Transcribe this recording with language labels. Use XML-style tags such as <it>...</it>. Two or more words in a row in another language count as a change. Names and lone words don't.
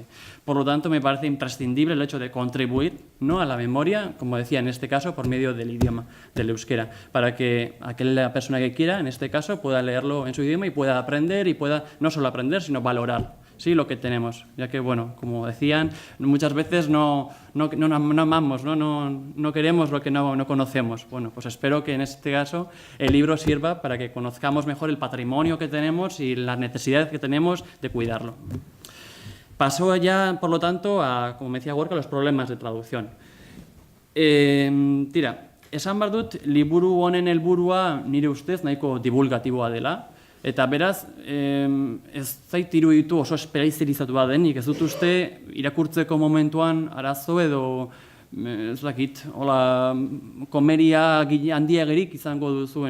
<es>Por lo tanto, me parece imprescindible el hecho de contribuir, ¿no?, a la memoria, como decía en este caso, por medio del idioma, del euskera, para que aquella persona que quiera, en este caso, pueda leerlo en su idioma y pueda aprender, y pueda no solo aprender, sino valorar, sí, lo que tenemos, ya que, bueno, como decían, muchas veces no amamos, no queremos lo que no conocemos. Bueno, pues espero que en este caso el libro sirva para que conozcamos mejor el patrimonio que tenemos y las necesidades que tenemos de cuidarlo. Paso ya, por lo tanto, a, como me decía Gorka, los problemas de traducción.</es> <eu>Esan behar dut, liburu honen helburua nire ustez nahiko divulgatiboa dela. Eta beraz, ez zait iruditu oso espezializatua denik, ez dut uste irakurtzeko momentuan arazo edo ez dakit, hola, komeria handiagerik izango duzuen.</eu>